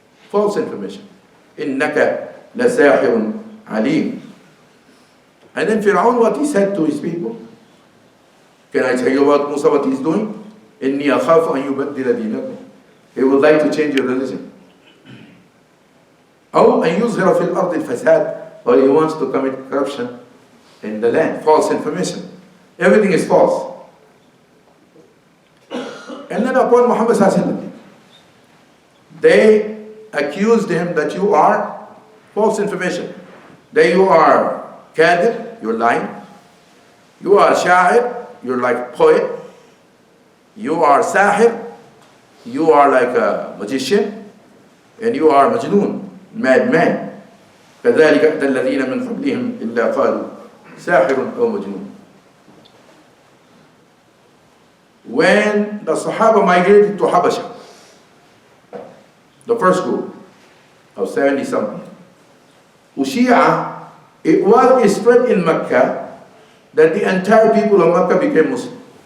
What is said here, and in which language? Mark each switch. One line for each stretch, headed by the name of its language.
English: False information.
Arabic: إِنَّكَ لَسَاحِرٌ عَلِيمٌ.
English: And then Fir'aun, what he said to his people? Can I tell you about Musa, what he's doing?
Arabic: إِنِّي أَخَافُ أَن يُبَدِّلَ دِينَكُمْ.
English: He would like to change your religion.
Arabic: أو أن يظهر في الأرض الفساد.
English: Or he wants to commit corruption in the land. False information. Everything is false. And then upon Muhammad sallallahu, they accused him that you are false information. That you are kadhib, you're lying. You are sha'ir, you're like poet. You are sahir, you are like a magician. and you are majnoon, madman.
Arabic: كذلك أتى الذين من قبلهم إلا قالوا ساحر أو مجنون.
English: When the Sahaba migrated to Habasha, the first group of 70 something, Ushia, it was spread in Mecca that the entire people of Mecca became Muslim.